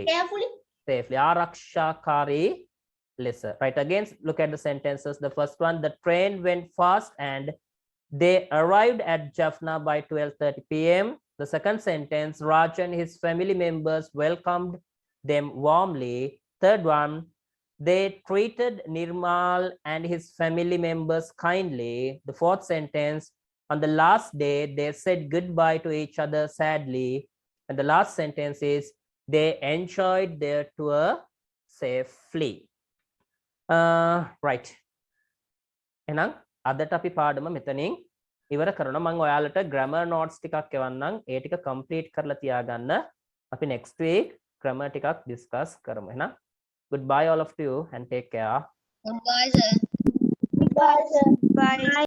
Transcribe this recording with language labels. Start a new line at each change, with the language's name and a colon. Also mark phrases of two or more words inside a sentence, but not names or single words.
Sinhala: ආරක්ෂාකාරී ලෙස.
English: Right, again look at the sentences. The first one, the train went fast and they arrived at Jaffna by 12:30 pm. The second sentence, Raj and his family members welcomed them warmly. Third one, they treated Nirmal and his family members kindly. The fourth sentence, on the last day they said goodbye to each other sadly. And the last sentence is, they enjoyed their tour safely. Right.
Sinhala: එහෙනම් අදට අපි පාඩම මෙතනින් ඉවර කරනවා. මම ඔයාලට
English: grammar notes
Sinhala: ටිකක් එවන්නම්. ඒ ටික complete කරලා තියාගන්න. අපි
English: next week
Sinhala: grammar ටිකක් discuss කරමු.
English: එහෙනම් goodbye all of you and take care. Goodbye, sir. Bye.